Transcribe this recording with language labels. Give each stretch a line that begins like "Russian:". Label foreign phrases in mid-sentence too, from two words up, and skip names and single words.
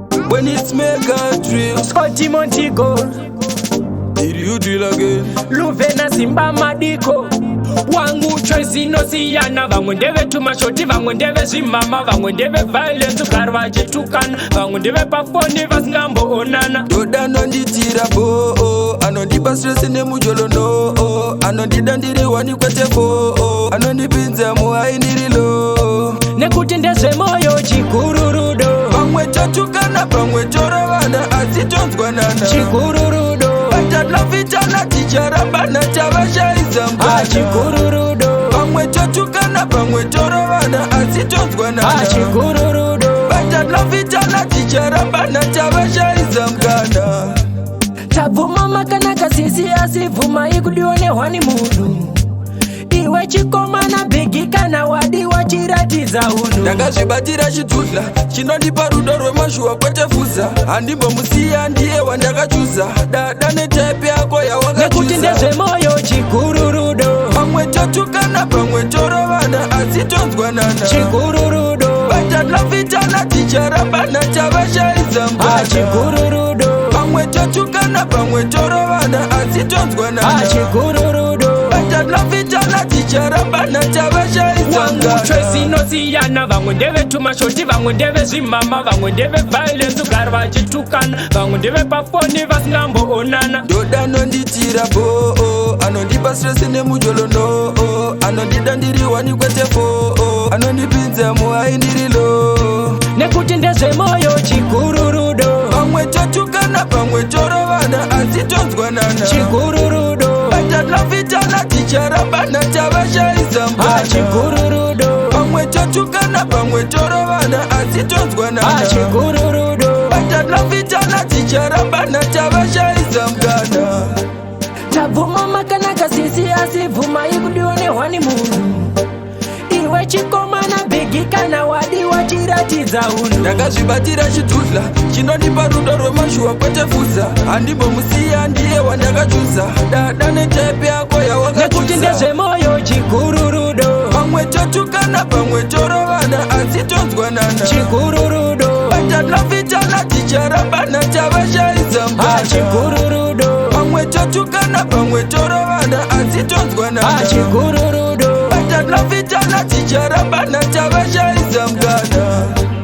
English: When it's mega drill, Scotty Montego, did you drill again?
Shona: Luvena Simba Madiko, wangu choice inosiyana. Vamwe ndeve tumashoti, vamwe ndeve zvimama, vamwe ndeve violence, ugari vachitukana, vamwe ndeve pafoni vasingamboonana. Dhodha nonditira bo, oh, anondipa stress nemujolo no, oh, anondida ndiri wani kwete fo, oh, anondipinza muhai ndiri low. Nekuti ndezvemoyo chikururudo. Vamwe totukana, vamwe toravana, asi tonzwanana. Chikururudo.
English: But I love it, and I teach her, and I tell her she is a Ah, mother.
Shona: chikururudo. Vamwe totukana, vamwe toravana, asi tonzwanana. Ah, chikururudo.
English: But I love it, and I teach her, and I tell her she is a mother.
Shona: Tabvuma makanaka sisi, asi bvumai kudiwa nehwani munhu. Iwe chikomana bhegi kana wadi wachiratidza unhu. Ndakazvibatira chidhudhla, chinondipa rudo rwemashuwa kwete fuza. Handimbomusiya, ndiye wandakachuza. Dada netype yako Nekuti yawakachuza. ndezvemoyo chikururudo. Vamwe totukana, vamwe torovana, asi tonzwanana. Chikururudo.
English: But I love it, and I teach her, and I tell her she is a Ah, mother.
Shona: chikururudo. Vamwe totukana, vamwe torovana, asi tonzwanana. Ah, chikururudo.
English: But I love it, and I teach her, and I tell her she is a Wangu mother.
Shona: choice inosiyana, vamwe ndeve tumashoti, vamwe ndeve zvimama, vamwe ndeve violence, ugari vachitukana, vamwe ndeve pafoni vasingamboonana. Dhodha anonditira bo, oh, anondipa stress nemujolo no, oh, anondida ndiri wani kwete fo, oh, anondipinza muhai ndiri low. Nekuti ndezvemoyo chikururudo. Vamwe totukana, vamwe torovana, asi tonzwanana. Chikururudo.
English: But I love it, and I teach her, and I tell her she is a Ah, mother.
Shona: chikururudo. Vamwe totukana, vamwe torovana, asi tonzwanana. Ah, chikururudo.
English: But I love it, and I teach her, and I tell her she is a mother.
Shona: Tabvuma makanaka sisi, asi bvumai kudiwa nehwani munhu. Iwe chikomana bhegi kana wadi wachiratidza unhu. Ndakazvibatira chidhudhla, chinondipa rudo rwemashuwa kwete fuza. Handimbomusiya, ndiye wandakachuza. Dada netype yako Nekuti yawakachuza. ndezvemoyo chikururudo. Vamwe totukana, vamwe torovana, asi tonzwanana. Chikururudo.
English: But I love it, and I teach her, and I tell her she is a Ah, mother.
Shona: chikururudo. Vamwe totukana, vamwe torovana, asi tonzwanana. Ah, chikururudo.
English: But I love it, and I teach her, and I tell her she is a mother.